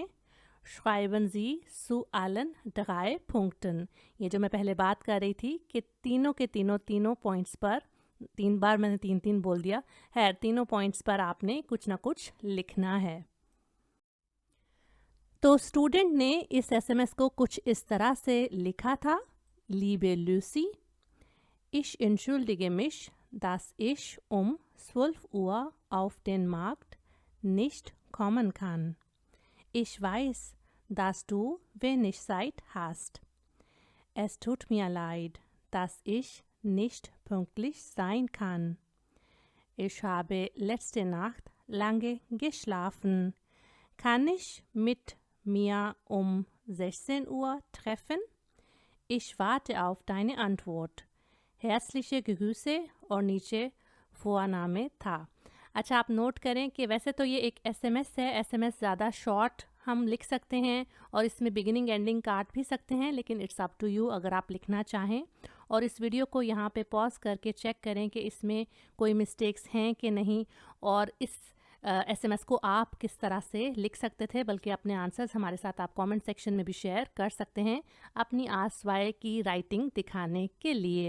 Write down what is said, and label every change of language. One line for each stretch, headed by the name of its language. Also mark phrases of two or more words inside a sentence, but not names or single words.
German: Schreiben Sie zu allen 3 Punkten,
Hindi: ये जो मैं पहले बात कर रही थी कि तीनों के तीनों पॉइंट्स पर, 3 बार मैंने 3 बोल दिया है, तीनों पॉइंट्स पर आपने कुछ ना कुछ लिखना है। तो स्टूडेंट ने इस एसएमएस को कुछ इस तरह से लिखा था,
German: Liebe Lucy, ich entschuldige mich, dass ich um 12 Uhr auf den Markt nicht kommen kann. Ich weiß, dass du wenig Zeit hast. Es tut mir leid, dass ich nicht pünktlich sein kann. Ich habe letzte Nacht lange geschlafen. Kann ich mit mir um 16 Uhr treffen? Ich warte auf deine Antwort. Herzliche Grüße
Hindi: और नीचे फ़ोआनामे था। अच्छा, आप नोट करें कि वैसे तो ये एक एसएमएस है, एसएमएस ज़्यादा शॉर्ट हम लिख सकते हैं और इसमें
English: beginning ending
Hindi: काट भी सकते हैं, लेकिन
English: it's up to you
Hindi: अगर आप लिखना चाहें। और इस वीडियो को यहाँ पे पॉज करके चेक करें कि इसमें कोई मिस्टेक्स हैं कि नहीं, और इस एसएमएस को आप किस तरह से लिख सकते थे, बल्कि अपने आंसर्स हमारे साथ आप
English: comment section
Hindi: में भी शेयर कर सकते हैं अपनी आस्वाए की राइटिंग दिखाने के लिए।